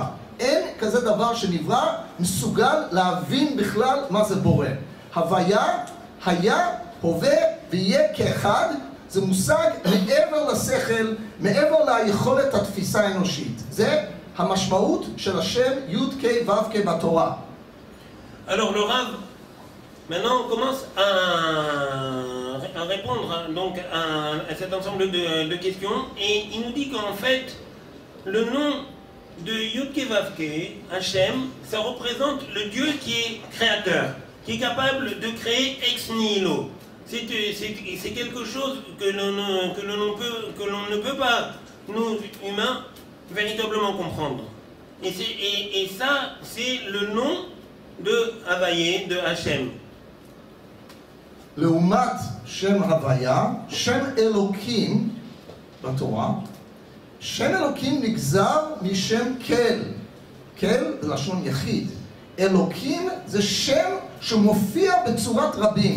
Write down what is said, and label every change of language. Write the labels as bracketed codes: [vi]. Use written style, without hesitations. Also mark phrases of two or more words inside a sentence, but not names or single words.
[he] אין כזה דבר שנברא מסוגל להבין בכלל מה זה בורא. הוויה, היה, הווה ויהיה כאחד, זה מושג מעבר לשכל, מעבר ליכולת התפיסה האנושית. זה המשמעות של השם י'-ק' ו'-ק' בתורה. [fr] Alors le Rav, maintenant on commence à répondre donc à cet ensemble de questions et il nous dit qu'en fait le nom de Yud-Kei Vav-Kei, Hachem, ça représente le Dieu qui est créateur, qui est capable de créer ex nihilo. C'est quelque chose que l'on ne peut pas, nous humains, véritablement comprendre. Et ça, c'est le nom de Havaye, de Hachem. [he] לעומת שם הוויה, שם אלוקים בתורה, שם אלוקים נגזר משם כל. כל זה לשון יחיד. אלוקים זה שם שמופיע בצורת רבים.